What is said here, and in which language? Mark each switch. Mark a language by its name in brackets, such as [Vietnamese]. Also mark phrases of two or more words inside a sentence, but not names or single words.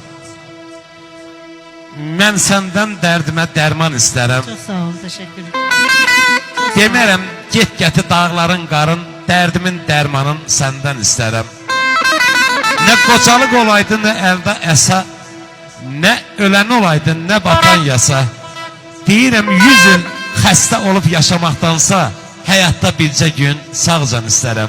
[Azerbaijani] Mən səndən dərdimə dərman istərəm. [Turkish] Çok sağ ol, teşekkür ederim. [Azerbaijani] Demərəm, get gəti dağların qarın, dərdimin dərmanın səndən istərəm. Nə qocalıq olaydı, nə əldə əsa, nə ölən olaydı, nə batan yasa. Deyirəm, 100 il xəstə olub yaşamaqdansa, həyatda bircə gün sağcan istərəm.